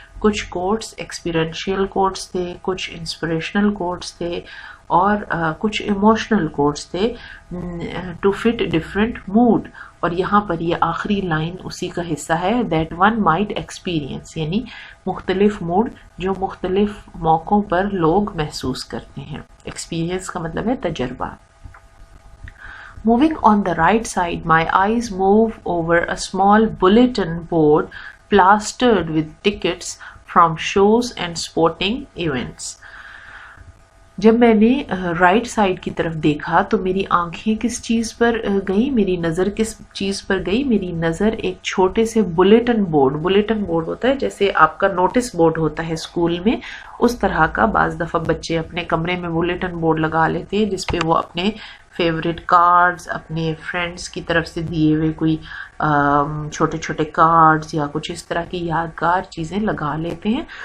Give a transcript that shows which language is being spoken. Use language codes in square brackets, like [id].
[ur] کچھ quotes experiential quotes تھے, کچھ انسپریشنل کوٹس تھے اور کچھ ایموشنل کوٹس تھے [en] To fit different mood. [ur] اور یہاں پر یہ آخری لائن اسی کا حصہ ہے, [en] that one might experience, [ur] یعنی مختلف موڈ جو مختلف موقعوں پر لوگ محسوس کرتے ہیں. ایکسپیرئنس کا مطلب ہے تجربہ. [en] Moving on the right side, my eyes move over a small bulletin board plastered with tickets from shows and sporting events. [ur] جب میں نے رائٹ سائڈ کی طرف دیکھا تو میری آنکھیں کس چیز پر گئی, میری نظر کس چیز پر گئی؟ میری نظر ایک چھوٹے سے بلیٹن بورڈ ہوتا ہے جیسے آپ کا نوٹس بورڈ ہوتا ہے اسکول میں, اس طرح کا. بعض دفعہ بچے اپنے کمرے میں بلیٹن بورڈ لگا لیتے ہیں جس پہ وہ اپنے فیوریٹ کارڈز, اپنے فرینڈس کی طرف سے دیے ہوئے کوئی چھوٹے چھوٹے کارڈز یا کچھ اس طرح کی یادگار چیزیں لگا لیتے ہیں.